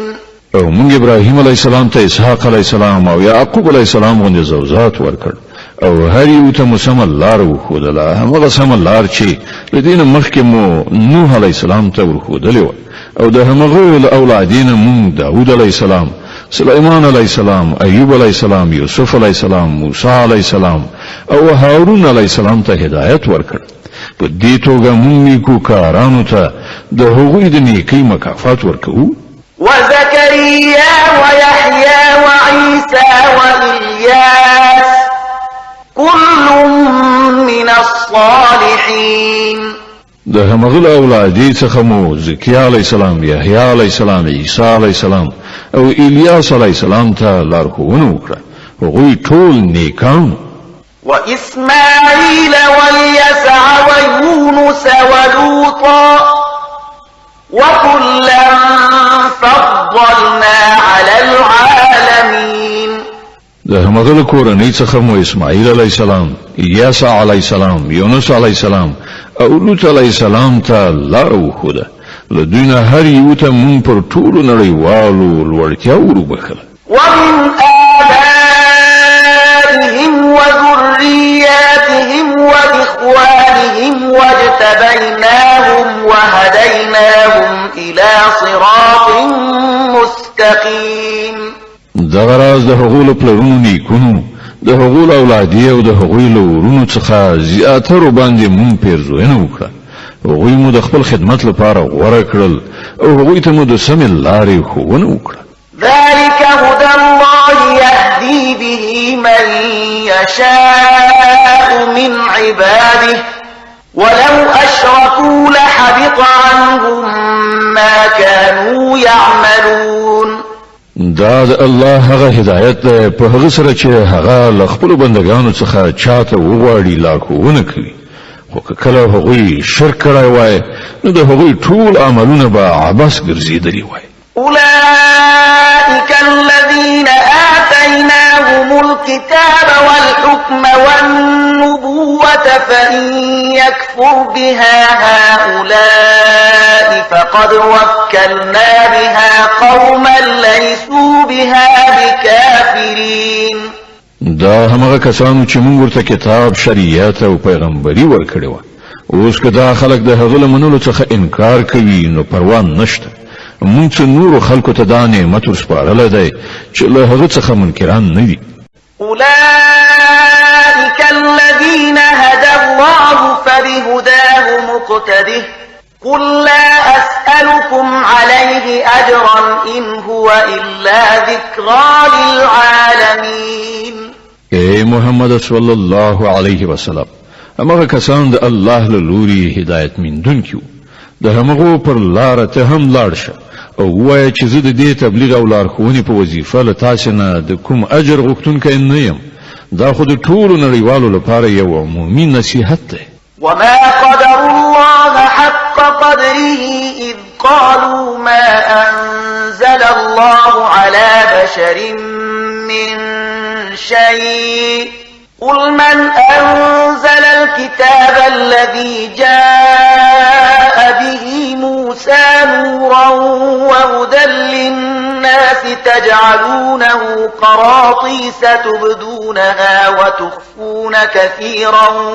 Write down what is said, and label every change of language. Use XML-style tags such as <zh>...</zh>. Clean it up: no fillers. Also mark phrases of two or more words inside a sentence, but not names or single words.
<ps>او مونږ ابراهیم علیه السلام ته اسحاق علیه السلام او یعقوب علیه السلام غوندې زوجات ورکړ او هر یو ته مسم لار وښودله همغه سم لار چې له دې نه مخکې مو نوح علیه السلام ته ورښودلې وه او د همغو له اولادینه مونږ داود علیه السلام سلیمان علیه السلام ایوب علیه السلام یوسف علیه السلام موسی علیه السلام او هارون علیه السلام ته هدایت ورکړ. په دې توګه مونږ نیکوکارانو ته د هغوی د نیکۍ مکافات ورکوو.</ps> <ar>وزكريا ويحيى وعيسى وإلياس كل من الصالحين</ar> <ps>د همغه اولادې څخه مو زکریا علیه السلام، یحیی علیه السلام، عیسی علیه السلام او الیاس علیه السلام ته لارښوونه وکړه. هغوی ټول نیکان.</ps> <ar>وإسماعيل واليسع ويونس ولوطا وكلا فضلنا على العالمين.</ar> <ps>د همغه کورنۍ څخه مو اسماعیل علیه السلام، الیاس علیه السلام، یونس علیه السلام او لوط علیه السلام ته لار وښوده. له دوی نه هر یو ته مونږ پر ټولو نړیوالو لوړتیا وروبخله.</ps> <ar>ومن آبائهم وذرياتهم وإخوانهم واجتبيناهم وهديناهم إلى صراط مستقيم.</ar> <ps>دغه راز د هغو له پلرونو نیکونو، د هغو له اولادې او د هغوی له ورونو څخه زیاترو باندې مونږ پیرزوینه وکړه. هغوی مو د خپل خدمت لپاره غوره کړل او هغوی ته مو د سمې لارې ښوونه وکړه.</ps> <ar>ذلك هدى الله يهدي به من يشاء من عباده ولو أشركوا لحبط عنهم ما كانوا يعملون.</ar> <ps>دا د الله هغه هدایت ده په هغه سره چې هغه له خپل بندگانو څخه چاته وغواړي لارښوونه کوي. خو که کله هغوی شرک کړی وای نو د هغوی ټول عملونه به عبث ګرځېدلي وای.</ps> <ar>أولئك الذين آتيناهم الكتاب والحكم والنبوة فإن يكفر بها هؤلاء فقد وكلنا بها قوما ليسوا بها بكافرين.</ar> <ps>دا همغه کسانو چې موږ ورته کتاب، شریعت او پیغمبري ورکړی و. اوس که دا خلک د هغه له منلو څخه انکار کوي نو پروا نشته. مونږ څه نورو خلکو ته دا نعمت ورسپارلی دی چې له هغه څخه منکران نه دي.</ps> <ar>أولئك الذين هدى الله فبهداه مقتده قل لا أسألكم عليه أجرا إن هو إلا ذكرى للعالمين.</ar> <ps>اے محمد صلی الله علیه وسلم، همغه کسان د الله له لوري هدایت میندونکي د همغو پر لاره ته هم لاړ شه او ووایه چې زه د دې تبلیغ او لارښوونې په وظیفه له تاسې نه د کوم اجر غوښتونکی نه یم. دا خو د ټولو نړیوالو لپاره یو عمومي نصیحت دی.</ps> <ar>وما قدر الله حق قدره إذ قالوا ما أنزل الله على بشر من شيء قل من أنزل الكتاب الذي جاء به موسى نورا وهدى للناس تجعلونه قراطيس تبدونها وتخفون كثيرا</ar>